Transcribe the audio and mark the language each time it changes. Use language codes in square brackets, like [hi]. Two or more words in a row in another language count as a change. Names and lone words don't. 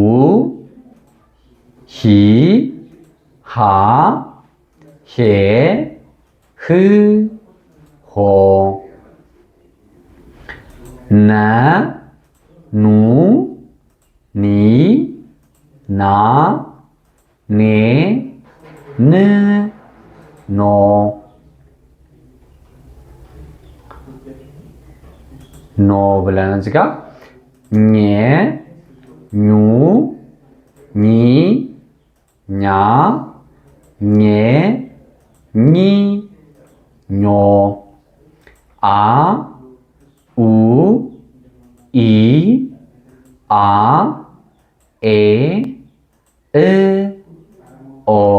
[am] ሂ፣ ሃ፣ ሄ፣ ህ፣ ሆ፣ ነ፣ ኑ፣ ኒ፣ ና፣ ኔ፣ ን፣ ኖ፣ ኖ ብለን እዚህ ጋር ኘ፣ ኙ፣ ኚ፣ ኛ፣ ኘ፣ ኚ፣ ኞ፣ አ፣ ኡ፣ ኢ፣ አ፣ ኤ፣ እ፣ ኦ፣